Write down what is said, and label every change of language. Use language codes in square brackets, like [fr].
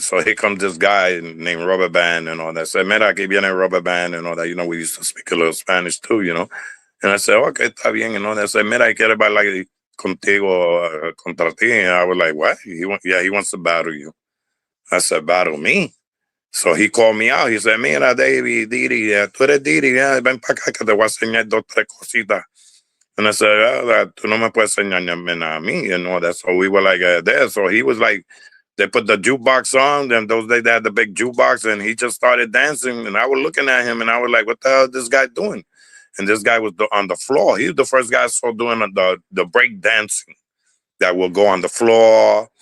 [en] So here comes this guy named Rubber Band and all that. Said, [es] "Mira, que viene [en] Rubber Band and all that." We used to speak a little Spanish too. And I said, [es] "Okay, está bien," [en] and all that. Said, [es] "Mira, quiere bailar contigo, contra ti." [en] And I was like, "What?" Yeah, he wants to battle you. I said, "Battle me?" So he called me out. He said, [es] "Mira, David, Didi, tú eres Didi, ven para acá que te voy a enseñar dos, tres cositas." [en] And I said, [es] "Tú no me puedes enseñarme nada a mí," [en] and all that. So we were like there. So he was like, they put the jukebox on. Then those days they had the big jukebox, and he just started dancing. And I was looking at him, and I was like, "What the hell is this guy doing?" And this guy was on the floor. He was the first guy I saw doing the break dancing that will go on the floor.